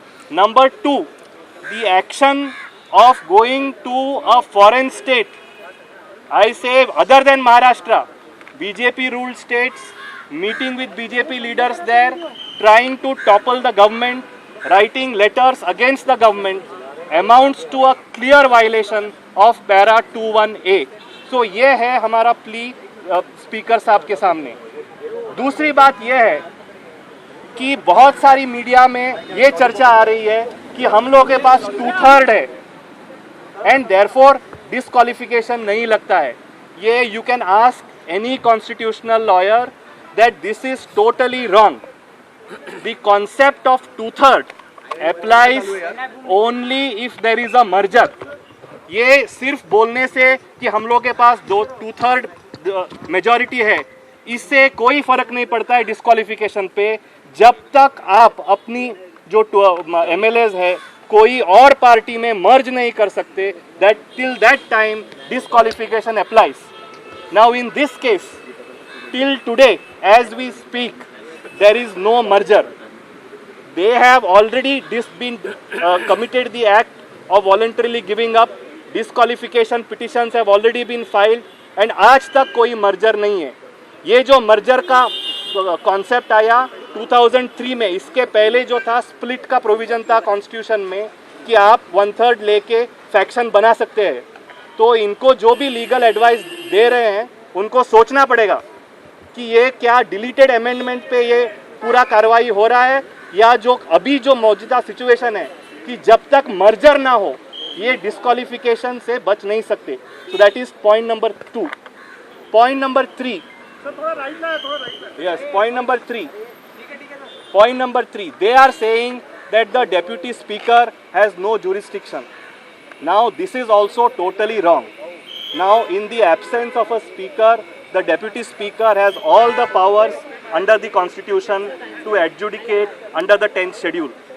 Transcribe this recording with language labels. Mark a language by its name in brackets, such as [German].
[English] Number two, the action of going to a foreign state, I say other than Maharashtra, BJP ruled states, meeting with BJP leaders there, trying to topple the government, writing letters against the government, amounts to a clear violation of para 21A. [Hindi] So ये है हमारा plea speaker साहब के सामने. दूसरी बात यह है कि बहुत सारी मीडिया में ये चर्चा आ रही है कि हम लोगों के पास 2/3 है [English] and therefore [Hindi] डिस्क्वालिफिकेशन नहीं लगता है. [English] ये you can ask any constitutional lawyer that this is totally wrong. The concept of 2/3 applies only if there is a merger. [Hindi] ये सिर्फ बोलने से कि हम लोग के पास 2/3 मेजॉरिटी है, इससे कोई फर्क नहीं पड़ता है डिस्क्वालिफिकेशन पे. जब तक आप अपनी जो MLAs है कोई और पार्टी में मर्ज नहीं कर सकते, [English] that till that time disqualification applies. Now in this case, till today as we speak, there is no merger. They have already committed the act of voluntarily giving up. Disqualification petitions have already been filed and [Hindi] आज तक कोई merger नहीं है. ये जो merger का concept आया 2003 में, इसके पहले जो था स्प्लिट का प्रोविजन था कॉन्स्टिट्यूशन में कि आप 1/3 लेके फैक्शन बना सकते हैं. तो इनको जो भी लीगल एडवाइस दे रहे हैं उनको सोचना पड़ेगा कि ये क्या डिलीटेड अमेंडमेंट पे ये पूरा कार्रवाई हो रहा है या जो अभी जो मौजूदा सिचुएशन है कि जब तक मर्जर ना हो ये डिस्क्वालिफिकेशन से बच नहीं सकते. [English] So that is point number 2. Point number 3, yes, point number 3, they are saying that the deputy speaker has no jurisdiction. Now this is also totally wrong. Now in the absence of a speaker, the deputy speaker has all the powers under the constitution to adjudicate under the 10th schedule.